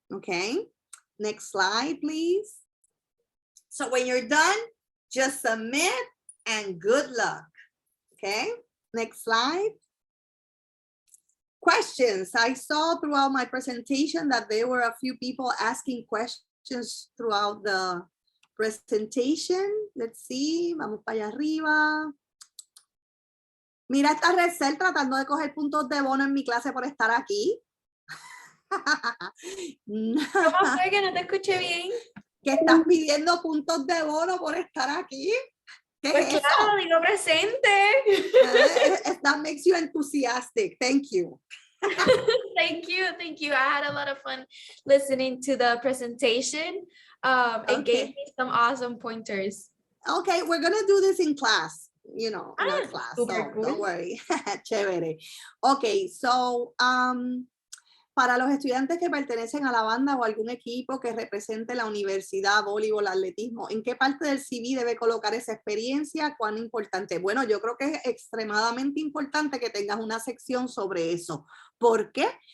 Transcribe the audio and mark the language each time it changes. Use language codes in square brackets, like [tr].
[en] Okay, next slide, please. So when you're done, just submit and good luck. Okay, next slide. Questions. I saw throughout my presentation that there were a few people asking questions throughout the presentation. Let's see, [es] vamos para allá arriba. Mira esta Recel tratando de coger puntos de bono en mi clase por estar aquí. ¿Cómo fue que no te escuché bien? Que estás pidiendo puntos de bono por estar aquí. Pues claro, digo presente. [en] That makes you enthusiastic. Thank you. Thank you. I had a lot of fun listening to the presentation. It gave me some awesome pointers. Okay, we're gonna do this in class, in our class, so super cool. don't worry. Chévere. [es] Okay, so para los estudiantes que pertenecen a la banda o algún equipo que represente la universidad, voleibol, atletismo, ¿en qué parte del CV debe colocar esa experiencia? ¿Cuán importante? Bueno, yo creo que es extremadamente importante que tengas una sección sobre eso. ¿Por qué?